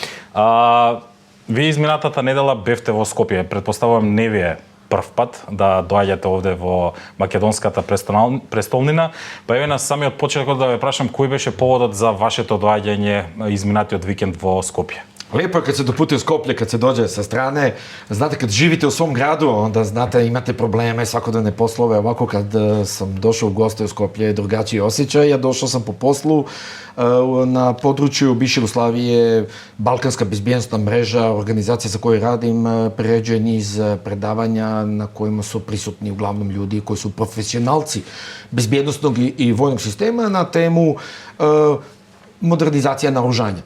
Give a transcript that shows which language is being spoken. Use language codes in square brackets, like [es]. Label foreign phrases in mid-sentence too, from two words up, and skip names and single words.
[mk] Вие изминатата недела бевте во Скопје, претпоставувам не ви е прв пат да доаѓате овде во македонската престолнина. Па еве на самиот почеток да ве прашам кој беше поводот за вашето доаѓање изминатиот викенд во Скопје? [sr] Лепо е кад се допути у Скопје, кад се доđe sa strane, znate kad živite u svom gradu, onda znate imate probleme svakodnevne poslove, ovako kad sam došao u goste u Skopje je drugačiji osjećaj, ja došao sam po poslu na području bivše Jugoslavije, Balkanska bezbjednosna mreža, organizacija za koju radim, priređuje niz predavanja na kojima su prisutni uglavnom ljudi koji su profesionalci bezbjednosnog i vojnog sistema na temu modernizacija naoružanja.